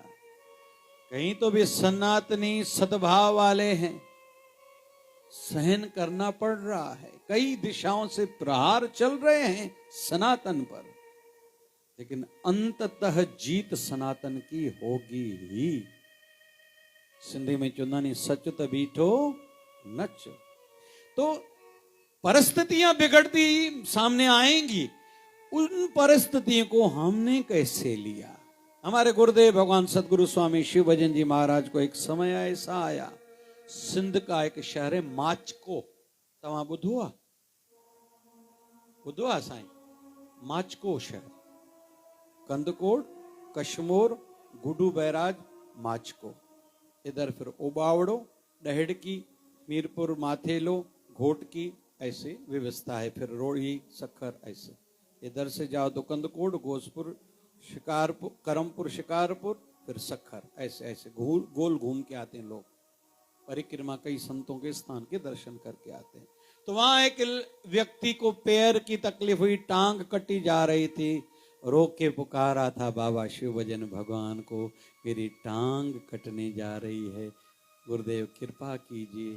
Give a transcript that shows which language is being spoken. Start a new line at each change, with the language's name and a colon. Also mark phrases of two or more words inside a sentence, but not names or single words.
Hindi: कहीं तो भी सनातनी सद्भाव वाले हैं, सहन करना पड़ रहा है, कई दिशाओं से प्रहार चल रहे हैं सनातन पर, लेकिन अंततः जीत सनातन की होगी ही। सिंधी में
Sindhi: चुनानी सच त बीठो नच।
Hindi: तो परिस्थितियां बिगड़ती सामने आएंगी, उन परिस्थितियों को हमने कैसे लिया। हमारे गुरुदेव भगवान सदगुरु स्वामी शिव भजन जी महाराज को एक समय ऐसा आया, सिंध का एक शहर है माचको,
Sindhi: तव्हां ॿुधो आहे साईं?
Hindi: माचको शहर, कंदकोट, कशमोर, गुडू बैराज, माचको, इधर फिर ओबावड़ो, डहेड़की, मीरपुर, माथेलो, घोटकी, ऐसे व्यवस्था है। फिर रोड़ी, सखर, ऐसे इधर से जाओ तो कंदकोट, गोसपुर, शिकारपुर, करमपुर, शिकारपुर, फिर सखर, ऐसे ऐसे गोल घूम के आते हैं लोग। परिक्रमा कई संतों के स्थान के दर्शन करके आते हैं। तो वहां एक व्यक्ति को पैर की तकलीफ हुई, टांग कटी जा रही थी, रो के पुकारा था बाबा शिव भजन भगवान को, मेरी टांग कटने जा रही है, गुरुदेव कृपा कीजिए।